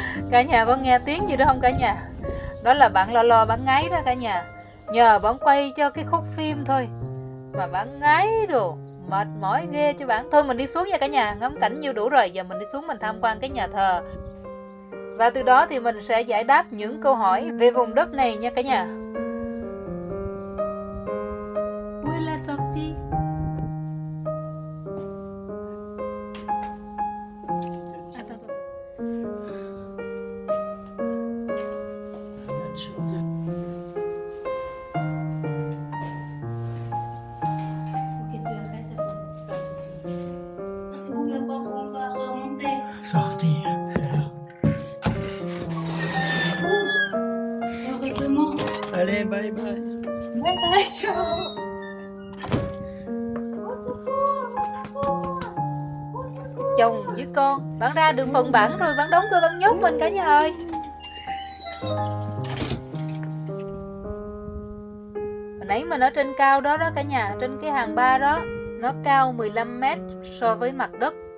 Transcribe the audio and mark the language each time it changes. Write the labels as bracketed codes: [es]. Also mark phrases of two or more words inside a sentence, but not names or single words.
[vi] Cả nhà có nghe tiếng gì đó không cả nhà? Đó là bạn lo bạn ngáy đó cả nhà. Nhờ bạn quay cho cái khúc phim thôi mà bạn ngáy đồ, mệt mỏi ghê cho bạn. Thôi mình đi xuống nha cả nhà, ngắm cảnh nhiêu đủ rồi. Giờ mình đi xuống mình tham quan cái nhà thờ. Và từ đó thì mình sẽ giải đáp những câu hỏi về vùng đất này nha cả nhà. [fr] Où est la sortie? Attends. Pas mal de choses. Ok, tu arrêtes, attends, ça suffit. Ouvre la porte, on va remonter. Sortir, c'est là. Heureusement. Allez, [en] bye bye. Bye bye, ciao. [vi] Chồng với con, bạn ra đường phận bản rồi, bạn đóng cửa bạn nhốt mình cả nhà ơi. Hồi nãy mình ở trên cao đó cả nhà, trên cái hàng ba đó, nó cao 15 mét so với mặt đất.